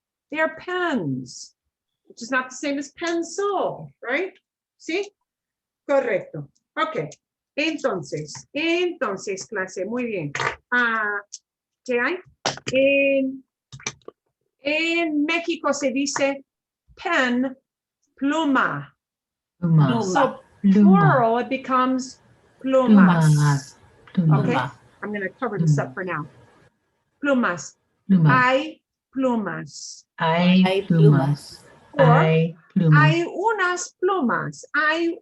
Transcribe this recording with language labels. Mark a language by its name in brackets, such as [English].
[English] They are pens, which is not the same as pencil, right? See? Correcto. Okay. [Spanish] Entonces, clase, muy bien. ¿Qué hay? En México se dice pen, pluma. [English] So plural, it becomes plumas. Okay, I'm going to cover this up for now. [Spanish] plumas. Plumas. Hay plumas. Hay plumas. [English] Or [Spanish] Hay plumas. hay unas plumas. Hay